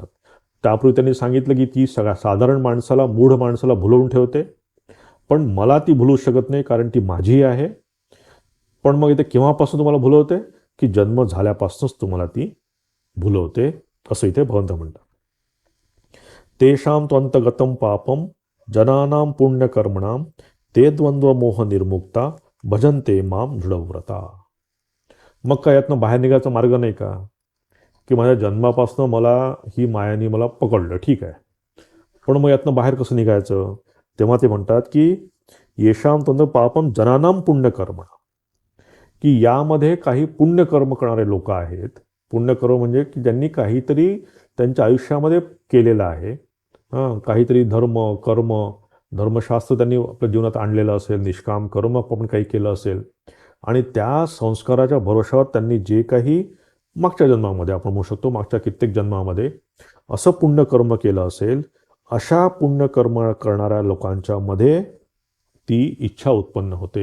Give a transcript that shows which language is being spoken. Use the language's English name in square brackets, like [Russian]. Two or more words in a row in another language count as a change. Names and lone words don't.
[Marathi] त्यापूर्वी त्यांनी सांगितलं की ती सगळ्या साधारण माणसाला, मूढ माणसाला भुलवून ठेवते, पण मला ती भुलू शकत नाही कारण ती माझी आहे. पण मग इथे केव्हापासून तुम्हाला भुलवते, की जन्म झाल्यापासूनच तुम्हाला ती भुलवते, असं इथे भगवंत म्हणतात. [Sanskrit] तेषां त्वंतगतं पापम जनानां पुण्यकर्मणां ते द्वंद्व मोह निर्मुक्ता भजन्ते माम दृढव्रता. [Marathi] मग काय यातनं बाहेर निघायचा मार्ग नाही का, की माझ्या जन्मापासून मला ही मायानी मला पकडलं, ठीक आहे, पण मग यातनं बाहेर कसं निघायचं? तेव्हा ते म्हणतात की [Sanskrit] येशाम त्वंत पापम जनानां पुण्यकर्म, [Marathi] की यामध्ये काही पुण्यकर्म करणारे लोक आहेत. पुण्यकर्म म्हणजे की ज्यांनी काहीतरी त्यांच्या आयुष्यामध्ये केलेलं आहे, काहीतरी धर्म कर्म धर्मशास्त्र त्यांनी आपल्या जीवनात आणलेलं असेल, निष्काम कर्म आपण काही केलं असेल, आणि त्या संस्काराच्या भरोशावर त्यांनी जे काही मागच्या जन्मामध्ये, आपण म्हणू शकतो मागच्या कित्येक जन्मामध्ये असं पुण्यकर्म केलं असेल, अशा पुण्यकर्म करणाऱ्या लोकांच्या मध्ये ती इच्छा उत्पन्न होते.